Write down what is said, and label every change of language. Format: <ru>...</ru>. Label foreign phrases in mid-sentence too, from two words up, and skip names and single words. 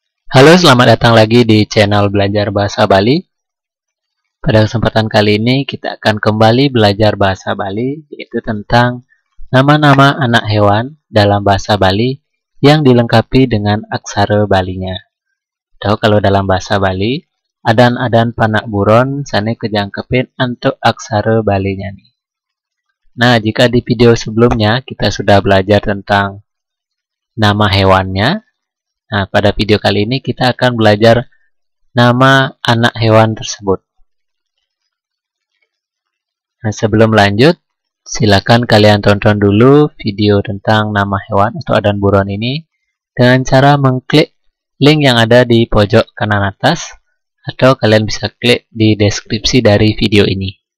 <id>Halo, selamat datang lagi di channel Belajar Bahasa Bali. Pada kesempatan kali ini kita akan kembali belajar bahasa Bali, yaitu tentang nama-nama anak hewan dalam bahasa Bali yang dilengkapi dengan aksara Balinya. Tahu kalau dalam bahasa Bali,</id> <ban>adan-adan panak buron sane kejangkepin</ban> <id>untuk aksara Balinya nih. Nah, jika di video sebelumnya kita sudah belajar tentang nama hewannya, nah, pada video kali ini kita akan belajar nama anak hewan tersebut. Nah, sebelum lanjut, silakan kalian tonton dulu video tentang nama hewan atau</id> <ban>adan buron</ban> <id>ini dengan cara mengklik link yang ada di pojok kanan atas, atau kalian bisa klik di deskripsi dari video ini.</id>